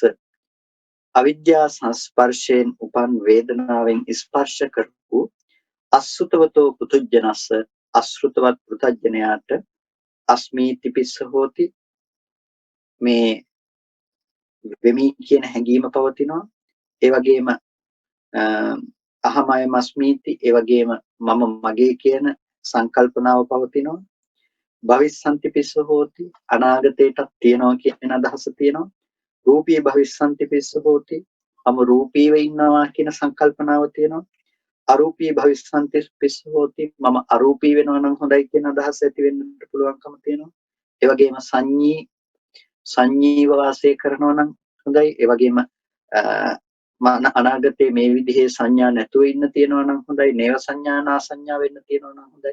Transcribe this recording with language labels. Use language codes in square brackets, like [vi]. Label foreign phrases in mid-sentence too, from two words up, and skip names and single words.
[si] අවිජ්ජා සංස්පර්ශයෙන් උපන් වේදනාවෙන් ස්පර්ශ කරපු [pi] අසුතවතෝ පුතුජනස්ස, [si] අසෘතවත් පුතජනයාට [pi] අස්මීති පිස්ස හෝති. [si] මේ වෙමි කියන හැඟීම පවතිනවා. ඒ වගේම [pi] අහමය මස්මීති, [si] ඒ වගේම මම මගේ කියන සංකල්පනාව පවතිනවා. [pi] භවිස්සන්ති පිස්ස හෝති, [si] අනාගතයටත් තියනවා කියන අදහස තියෙනවා. [pi] රූපී භවිස්සන්ති පිස්ස හෝති, [si] මම රූපීව ඉන්නවා කියන සංකල්පනාව තියෙනවා. [pi] අරූපී භවිස්සන්ති පිස්ස හෝති, [si] මම අරූපී වෙනවා නම් හොඳයි කියන අදහස ඇති වෙන්නට පුළුවන්කම තියෙනවා. ඒ වගේම සංඤීව වාසය කරනවා නම් හොඳයි. ඒ වගේම අනාගතයේ මේ විදිහේ සංඥා නැතුව ඉන්න තියෙනවා නම් හොඳයි. නේව සංඥා නා සංඥා වෙන්න තියෙනවා නම් හොඳයි.